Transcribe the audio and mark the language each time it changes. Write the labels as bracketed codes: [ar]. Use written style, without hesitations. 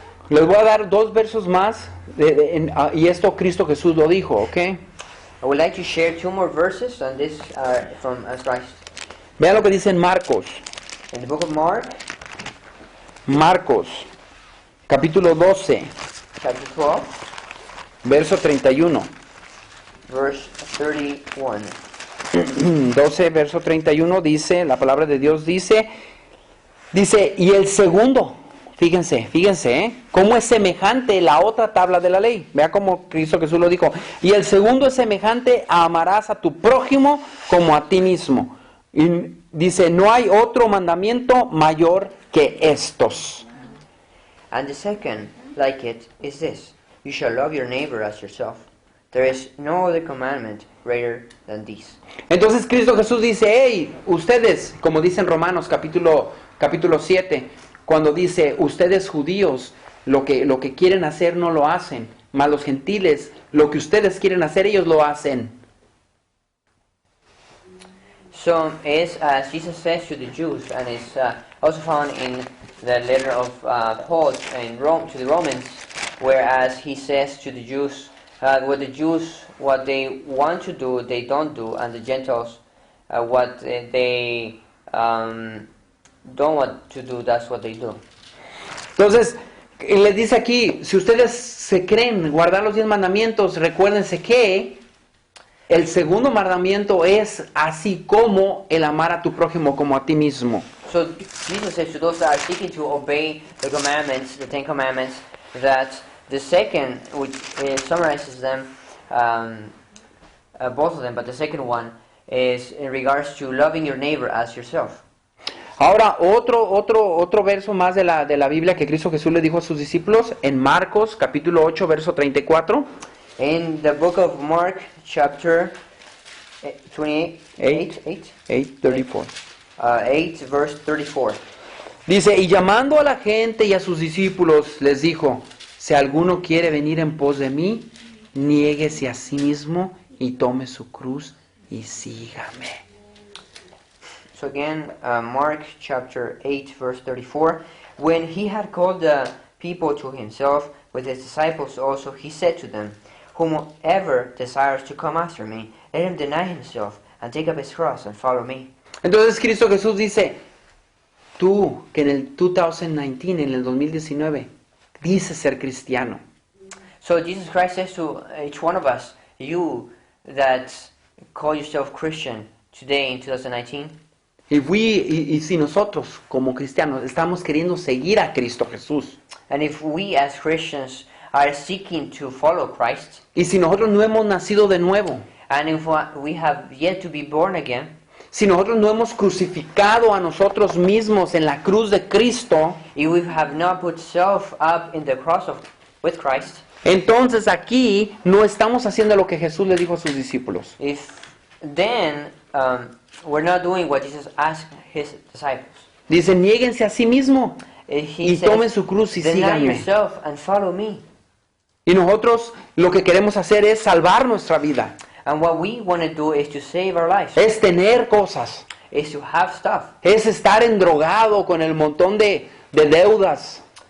[es] Les voy a dar 2 versos más, y esto Cristo Jesús lo dijo, ¿ok? [en] I would like to share 2 more verses, and this are from Christ. [es] Vean lo que dice en Marcos. [en] In the book of Mark, [es] Marcos, capítulo 12, [en] chapter 12, [es] verso 31. [en] verse 31. [es] 12, verso 31 dice, la palabra de Dios dice, y el segundo Fíjense, cómo es semejante la otra tabla de la ley. Vea cómo Cristo Jesús lo dijo. Y el segundo es semejante, amarás a tu prójimo como a ti mismo. Y dice, no hay otro mandamiento mayor que estos. [en] And the second, like it, is this: you shall love your neighbor as yourself. There is no other commandment greater than these. [es] Entonces Cristo Jesús dice, hey, ustedes, como dice en Romanos capítulo 7, cuando dice, ustedes judíos, lo que quieren hacer no lo hacen, mas los gentiles, lo que ustedes quieren hacer, ellos lo hacen. [en] So it's as Jesus says to the Jews, and it's also found in the letter of Paul in Rome to the Romans, whereas he says to the Jews, what they want to do, they don't do, and the Gentiles, what they don't want to do, that's what they do. [es] Entonces, les dice aquí, si ustedes se creen guardar los 10 mandamientos, recuérdense que el segundo mandamiento es así como el amar a tu prójimo como a ti mismo. [en] So Jesus says to those that are seeking to obey the commandments, the 10 commandments, that the second, which summarizes them, both of them, but the second one is in regards to loving your neighbor as yourself. [es] Ahora, otro verso más de la Biblia que Cristo Jesús le dijo a sus discípulos, en Marcos, capítulo 8, verso 34. [en] In the book of Mark, chapter 28, 8, verse 34. [es] Dice, y llamando a la gente y a sus discípulos, les dijo, si alguno quiere venir en pos de mí, niéguese a sí mismo y tome su cruz y sígame. [en] So again, Mark chapter 8, verse 34. When he had called the people to himself with his disciples also, he said to them, whomever desires to come after me, let him deny himself and take up his cross and follow me. [es] Entonces Cristo Jesús dice, tú que en el 2019, en el 2019, dices ser cristiano. [en] So Jesus Christ says to each one of us, you that call yourself Christian today in 2019, [es] Y si nosotros como cristianos estamos queriendo seguir a Cristo Jesús, [en] and if we as Christians are seeking to follow Christ, [es] y si nosotros no hemos nacido de nuevo, [en] and if we have yet to be born again, [es] si nosotros no hemos crucificado a nosotros mismos en la cruz de Cristo, [en] if we have not put self up in the cross with Christ, [es] entonces aquí no estamos haciendo lo que Jesús le dijo a sus discípulos. [en] then we're not doing what Jesus asked his disciples. [es] Dice, niéguense a sí mismo [en] He [es] y [en] says, [es] tomen su cruz y [en] deny [es] síganme. [en] yourself and follow me. [es] Y nosotros lo que queremos hacer es salvar nuestra vida, [en] And what we want to do is to save our lives, [es] es tener cosas, [en] is to have stuff, [es] es estar endrogado con el montón de deudas,